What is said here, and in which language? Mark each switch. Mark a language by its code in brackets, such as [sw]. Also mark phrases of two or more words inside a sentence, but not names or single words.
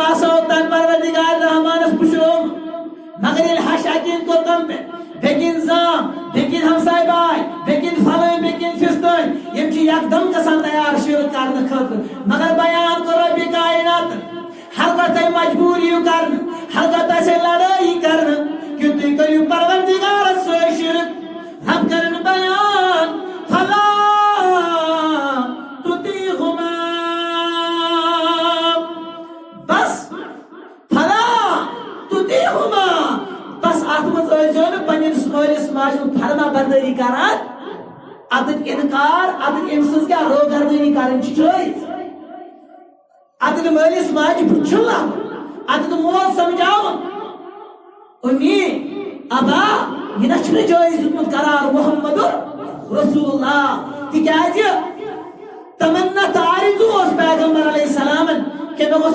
[ks] واسوتن پروردگار رحمانس پُشرومُت مگر ییٚلہِ ہش اکیٖن کوٚر کم پٮ۪ٹھ بیٚکِن زام بیٚکِن ہمساے باے بیٚکِن پھلٲنۍ بیٚکِن فِستٲنۍ یِم چھِ یکدم گژھان تیار شِرک کرنہٕ خٲطرٕ مگر بیان کوٚر رۄبہِ کائناتن ہرگاہ تۄہہِ مجبوٗر یِیِو کرنہٕ ہرگاہ تۄہہِ سۭتۍ لڑٲیی کرنہٕ کہِ تُہۍ کٔرِو پروردگارس سۭتۍ شِرک رب کرن بیان فلا تطیعهما بس [ar] فلا تطیعهما [ks] بس اتھ منٛز ٲسۍزیو نہٕ پننِس مٲلِس ماجہِ ہُنٛد فرما بردٲری کران اتٕکۍ انکار اتٕکۍ أمۍ سٕنٛز کیٛاہ روگردٲنی کرٕنۍ چھِ جٲیز اتہِ نہٕ مٲلِس ماجہِ بُتھِ چھُنہٕ لاگُن اتہِ نہٕ مول سمجھاوُن اُمی ابا یہ نہ چھُنہٕ جٲیز دیُتمُت قرار محمد رسول اللہ تِکیٛازِ تمنا تہٕ آرزوٗ اوس پیغمبر علیہ السلامن کہ مےٚ گوٚژھ